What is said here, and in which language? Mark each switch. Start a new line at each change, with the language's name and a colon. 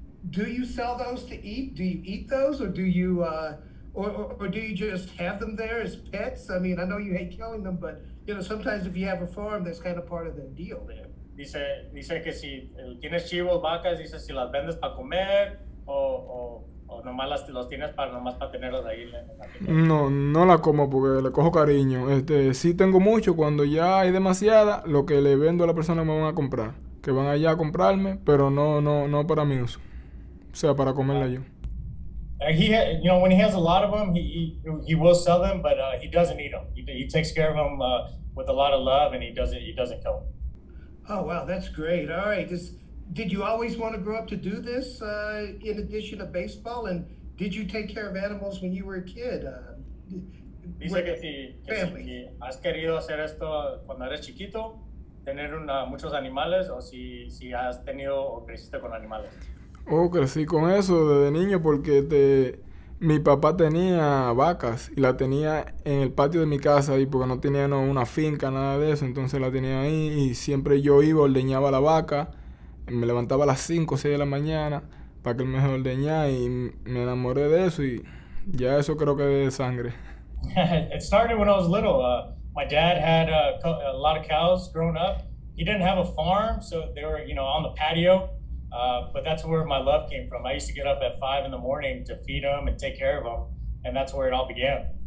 English: Do you sell those to eat? Do you eat those, or do you or do you just have them there as pets? I mean, I know you hate killing them, but sometimes if you have a farm, that's kind of part of the deal there.
Spanish: Dice que si tienes chivos, vacas, dice si las vendes para comer o nomás los tienes nomás para tenerlos ahí en la finca. No la como porque le cojo cariño. Sí tengo mucho, cuando ya hay demasiada, lo que le vendo a la persona me van a comprar. Que van allá a comprarme, pero no para mi uso. O sea, para comerla yo.
English: When he has a lot of them, he will sell them, but he doesn't eat them. He takes care of them with a lot of love, and he doesn't kill them. Oh wow, that's great. All right, did you always want to grow up to do this in addition to baseball? And did you take care of animals when you were a kid?
Spanish: Dice que si has querido hacer esto cuando eres chiquito, tener muchos animales, o si has tenido o creciste con animales. Crecí con eso desde niño porque mi papá tenía vacas y la tenía en el patio de mi casa ahí porque no tenía una finca, nada de eso, entonces la tenía ahí y siempre yo iba, ordeñaba la vaca, me levantaba a las 5 o 6 de la mañana para que él me ordeñara y me enamoré de eso y ya eso creo que es de sangre.
English: It started when I was little. My dad had a lot of cows growing up. He didn't have a farm, so they were on the patio. But that's where my love came from. I used to get up at 5 in the morning to feed them and take care of them, and that's where it all began.